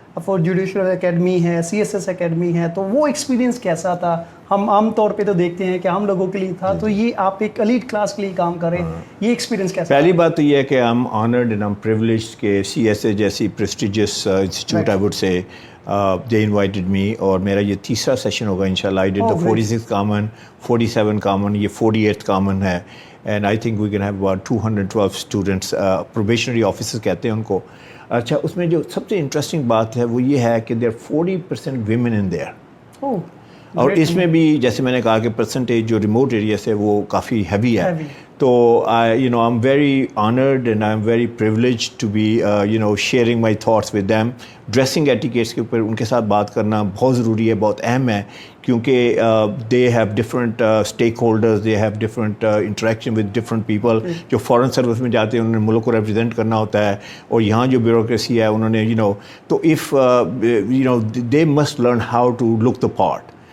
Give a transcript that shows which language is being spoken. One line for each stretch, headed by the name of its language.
Urdu: Four judicial academy ہے, CSS academy ہے, تو وہ ایکسپیرینس کیسا تھا؟ ہم عام طور پہ تو دیکھتے ہیں کہ ہم لوگوں کے لیے تھا, تو یہ آپ ایک ایلیٹ کلاس کے لیے کام کریں, یہ ایکسپیرینس کیسا؟ پہلی بات تو یہ ہے کہ
English: I'm honored and I'm privileged
Urdu: کہ CSA جیسی
English: prestigious institute I would say they invited me,
Urdu: اور میرا یہ تیسرا سیشن ہوگا انشاءاللہ.
English: I did the 46th common, 47 common,
Urdu: یہ 48th common ہے,
English: and I think we can have about 212 students. Probationary officers
Urdu: کہتے ہیں ان کو. اچھا, اس میں جو سب سے انٹرسٹنگ بات ہے وہ یہ ہے کہ
English: there are 40% women in there.
Urdu: اور اس میں بھی جیسے میں نے کہا کہ پرسنٹیج جو ریموٹ ایریا سے وہ کافی ہیوی ہے.
English: تو I'm very honored and I'm very privileged to be sharing my thoughts with them.
Urdu: Dressing etiquettes کے اوپر ان کے ساتھ بات کرنا بہت ضروری ہے, بہت اہم ہے, کیونکہ
English: they have different stakeholders, they have different interaction with different people.
Urdu: جو فارن سروس میں جاتے ہیں انہوں نے ملک کو ریپرزینٹ کرنا ہوتا ہے, اور یہاں جو بیوروکریسی ہے انہوں نے تو
English: if they must learn how to look the part.